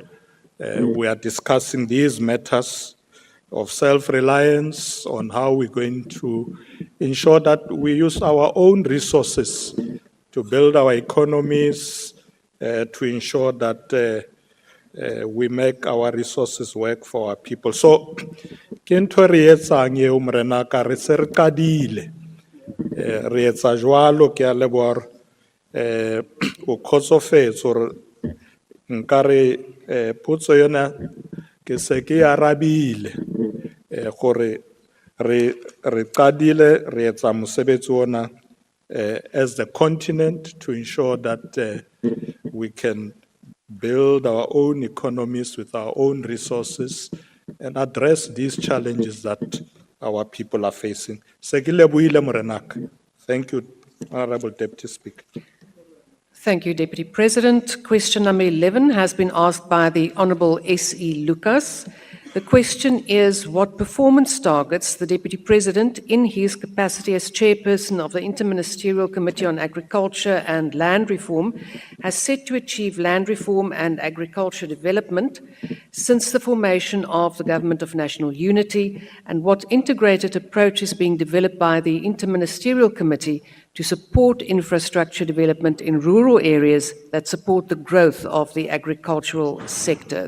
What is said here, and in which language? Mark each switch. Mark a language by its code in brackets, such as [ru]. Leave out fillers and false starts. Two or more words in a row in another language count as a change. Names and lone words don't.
[en] We are discussing these matters of self-reliance, on how we're going to ensure that we use our own resources to build our economies, to ensure that we make our resources work for our people. So, [st] ke ntho re etsang eo Morenaka, re se re qadile. Re etsa jwalo, ke a leboha o kgotsofetse hore nkare potso yona ke se ke arabile gore re qadile re etsa mosebetsi ona [en] as the continent to ensure that we can build our own economies with our own resources and address these challenges that our people are facing. [st] Se ke lebohile Morenaka. [en] Thank you, Honorable Deputy Speaker. Thank you, Deputy President. Question number 11 has been asked by the Honourable S.E. Lucas. The question is, what performance targets the Deputy President, in his capacity as Chairperson of the Interministerial Committee on Agriculture and Land Reform, has set to achieve land reform and agriculture development since the formation of the Government of National Unity, and what integrated approach is being developed by the Interministerial Committee to support infrastructure development in rural areas that support the growth of the agricultural sector?